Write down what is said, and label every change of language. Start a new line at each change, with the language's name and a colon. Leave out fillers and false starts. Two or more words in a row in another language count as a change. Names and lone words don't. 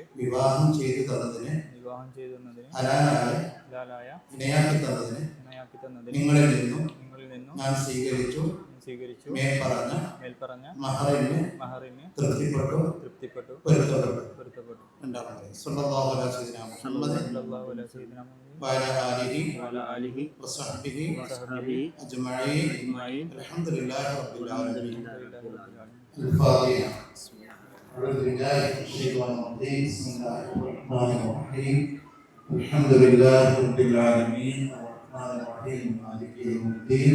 Malayalam: വിവാഹം ചെയ്തു തന്നതിന് ഹലാലായ ഇണയാക്കി തന്നതിന് നിങ്ങളിൽ നിന്നും ഞാൻ സ്വീകരിച്ചു. മേൽപ്പറഞ്ഞ മഹറിന് തൃപ്തിപ്പെട്ടു പൊരുത്തപ്പെട്ടു.
Arabic: صلى الله عليه وسلم وعلى آله وصحبه أجمعين. الحمد لله رب العالمين. الفاتحة. أعوذ بالله من الشيطان الرجيم. بسم الله الرحمن الرحيم. الحمد لله رب العالمين الرحمن الرحيم مالك يوم الدين.